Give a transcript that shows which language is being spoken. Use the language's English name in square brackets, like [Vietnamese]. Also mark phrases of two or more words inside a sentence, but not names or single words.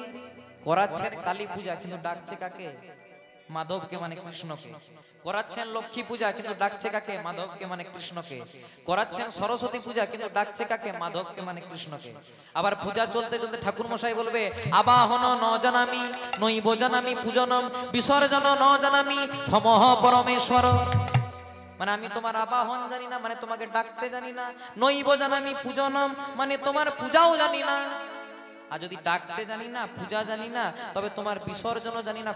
[Bangla] করাচ্ছেন কালী পূজা কিন্তু ডাকছে কাকে? মাধবকে মানে কৃষ্ণকে। করাচ্ছেন লক্ষ্মী পূজা কিন্তু ডাকছে কাকে? মাধবকে মানে কৃষ্ণকে। করাচ্ছেন সরস্বতী পূজা কিন্তু ডাকছে কাকে? মাধবকে মানে কৃষ্ণকে। আবার পূজা চলতে চলতে ঠাকুর মশাই বলবে [Sanskrit] আবাহন ন জানামি নৈব জানামি পূজনম বিসর্জন ন জানামি ক্ষমঃ পরমেশ্বর। [Bangla] মানে আমি তোমার আবাহন জানি না, মানে তোমাকে ডাকতে জানি না। [Sanskrit] নৈব জানামি পূজনম [Bangla] মানে তোমার পূজাও জানি না। আর যদি ডাকতে জানি না, পূজা জানি না, তবে তোমার বিসর্জনও জানি না।